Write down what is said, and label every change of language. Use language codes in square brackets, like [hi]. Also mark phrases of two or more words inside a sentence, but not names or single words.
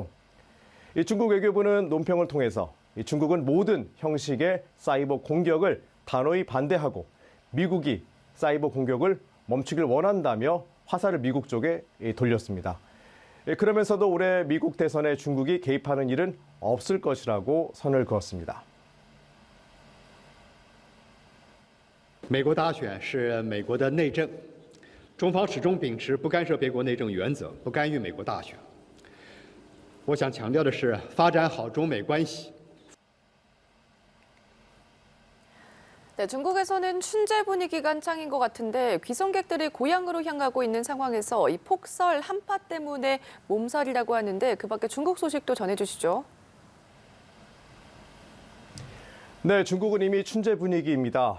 [ko] 이 중국 외교부는 논평을 통해서 중국은 모든 형식의 사이버 공격을 단호히 반대하고 미국이 사이버 공격을 멈추길 원한다며 화살을 미국 쪽에 돌렸습니다. 그러면서도 올해 미국 대선에 중국이 개입하는 일은 없을 것이라고 선을 그었습니다. [zh] 美国大选是美国的内政，中方始终秉持不干涉别国内政原则，不干预美国大选。我想强调的是，发展好中美关系。 [ko] 네, 중국에서는 춘제 분위기가 한창인 것 같은데 귀성객들이 고향으로 향하고 있는 상황에서 이 폭설 한파 때문에 몸살이라고 하는데 그 밖에 중국 소식도 전해주시죠. 네, 중국은 이미 춘제 분위기입니다.